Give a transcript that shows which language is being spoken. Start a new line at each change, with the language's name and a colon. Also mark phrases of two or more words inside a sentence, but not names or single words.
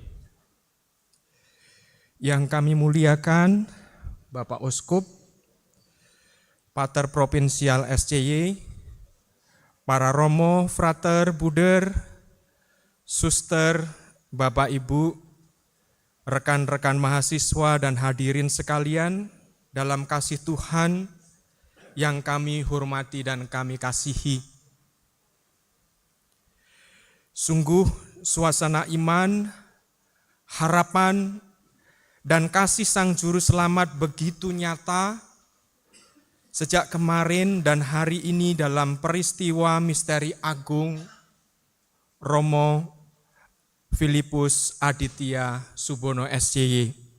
Indonesian: Yang kami muliakan, Bapak Uskup, Pater Provinsial SCY, para romo, frater, buder, suster, Bapak Ibu, rekan-rekan mahasiswa dan hadirin sekalian, dalam kasih Tuhan yang kami hormati dan kami kasihi. Sungguh suasana iman, harapan, dan kasih Sang Juru Selamat begitu nyata sejak kemarin dan hari ini dalam peristiwa misteri agung Romo Filipus Aditya Subono SCY.